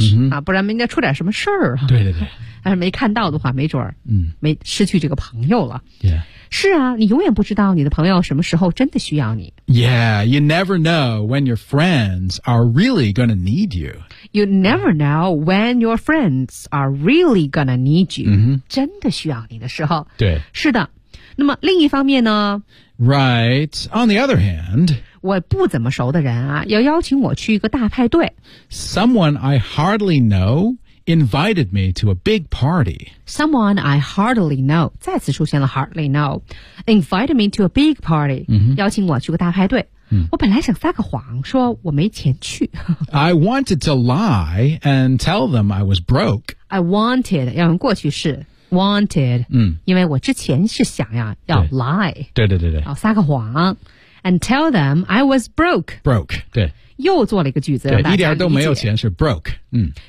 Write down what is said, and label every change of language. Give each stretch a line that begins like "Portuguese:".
Chinese: 啊，不然应该出点什么事儿啊。对对对。但是没看到的话，没准儿，没失去这个朋友了。
English: Yeah.
Chinese: 是啊，你永远不知道你的朋友什么时候真的需要你。
English: Yeah, you never know when your friends are really gonna need you. You never know when your friends are really gonna need you.、 Mm-hmm.
Chinese: 真的需要你的时候。对。是的。那么另一方面呢
English: ？Right. On the other hand.
Chinese: 我不怎么熟的人啊，要邀请我去一个大派对。
English: Someone I hardly know. Invited me to a big party. Someone I hardly know,
Chinese: 再次出现了
English: hardly know, invited me to a big party,、 mm-hmm.
Chinese: 邀请我去个大派对、 mm-hmm. 我本来想撒个谎说我没钱去。
English: I wanted to lie and tell them I was broke. I wanted,
Chinese: 要用过去式
English: wanted,、 mm-hmm.
Chinese: 因为我之前是想呀要 lie, 对对对对，要撒个谎
English: and tell them I was broke. Broke, 对。
Chinese: 又做了一个句子，对，一点都没有钱是 broke, 嗯